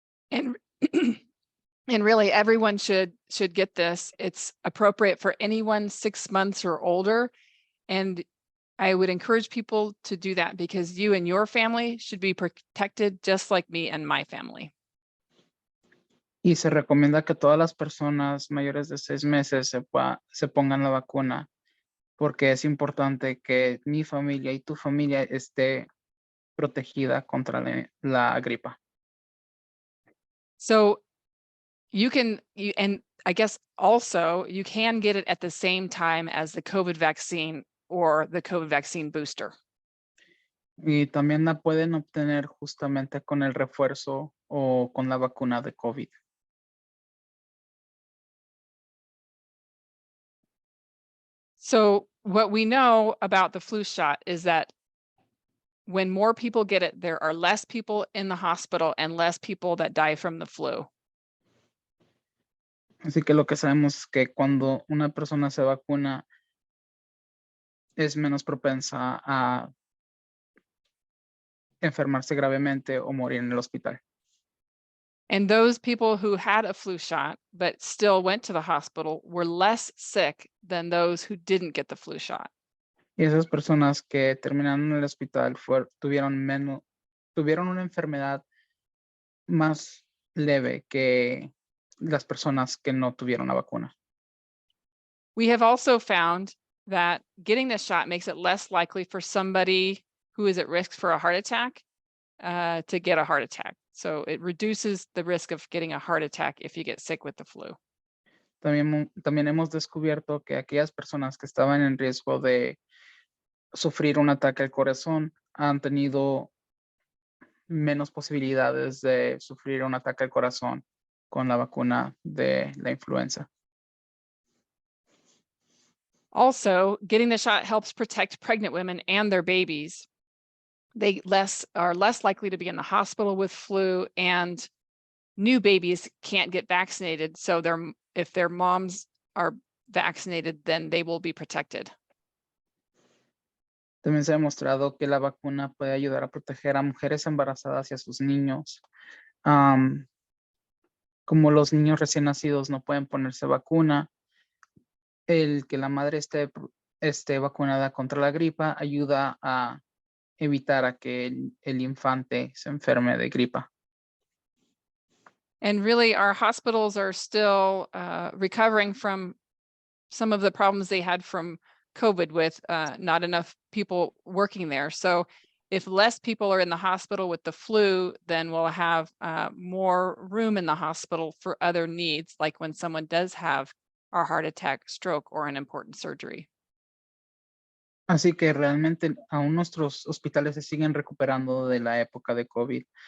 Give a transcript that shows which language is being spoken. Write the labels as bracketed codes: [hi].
[en] And and really, everyone should get this. It's appropriate for anyone 6 months or older. And I would encourage people to do that because you and your family should be protected just like me and my family. [es] Y se recomienda que todas las personas mayores de 6 meses se pongan la vacuna, porque es importante que mi familia y tu familia esté protegida contra la gripa. [en] So and I guess also you can get it at the same time as the COVID vaccine or the COVID vaccine booster. [es] Y también la pueden obtener justamente con el refuerzo o con la vacuna de COVID. [en] So what we know about the flu shot is that when more people get it, there are less people in the hospital and less people that die from the flu. [es] Así que lo que sabemos es que cuando una persona se vacuna es menos propensa a enfermarse gravemente o morir en el hospital. [en] And those people who had a flu shot but still went to the hospital were less sick than those who didn't get the flu shot. [es] Y esas personas que terminaron en el hospital tuvieron una enfermedad más leve que las personas que no tuvieron la vacuna. [en] We have also found that getting this shot makes it less likely for somebody who is at risk for a heart attack to get a heart attack. So it reduces the risk of getting a heart attack if you get sick with the flu. [es] También hemos descubierto que aquellas personas que estaban en riesgo de sufrir un ataque al corazón han tenido menos posibilidades de sufrir un ataque al corazón con la vacuna de la influenza. [en] Also, getting the shot helps protect pregnant women and their babies. They are less likely to be in the hospital with flu, and new babies can't get vaccinated. So if their moms are vaccinated, then they will be protected. [es] También se ha demostrado que la vacuna puede ayudar a proteger a mujeres embarazadas y a sus niños. Como los niños recién nacidos no pueden ponerse vacuna, el que la madre esté vacunada contra la gripa ayuda a evitar a que el infante se enferme de gripa. [en] And really, our hospitals are still recovering from some of the problems they had from COVID with not enough people working there. So if less people are in the hospital with the flu, then we'll have more room in the hospital for other needs, like when someone does have a heart attack, stroke, or an important surgery. [es] Así que realmente aún nuestros hospitales se siguen recuperando de la época de COVID.